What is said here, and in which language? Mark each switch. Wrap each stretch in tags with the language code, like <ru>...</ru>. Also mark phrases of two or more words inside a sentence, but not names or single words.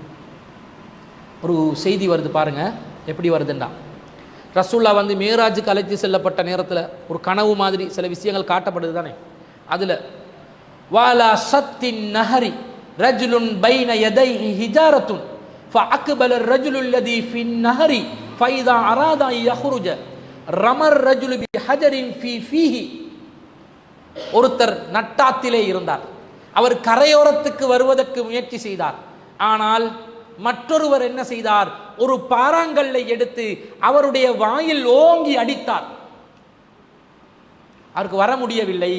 <ta>ஒரு செய்தி வருது பாருங்க, எப்படி வருதுண்டா, ரசூல்லா வந்து மேராஜுக்கு அழைத்து செல்லப்பட்ட நேரத்தில் ஒரு கனவு மாதிரி சில விஷயங்கள் காட்டப்படுது தானே.</ta> <ar>அதில் وعلى شط النهر رجل بين يديه حجارة فأقبل الرجل الذي في النهر فإذا أراد أن يخرج رمى الرجل بحجر في فيه.</ar> <ta>ஒருத்தர் நட்டாத்திலே இருந்தார், அவர் கரையோரத்துக்கு வருவதற்கு முயற்சி செய்தார். ஆனால் மற்றொருவர் என்ன செய்தார், ஒரு பாறாங்கல்லை எடுத்து அவருடைய வாயில் ஓங்கி அடித்தார். அவருக்கு வர முடியவில்லை.</ta>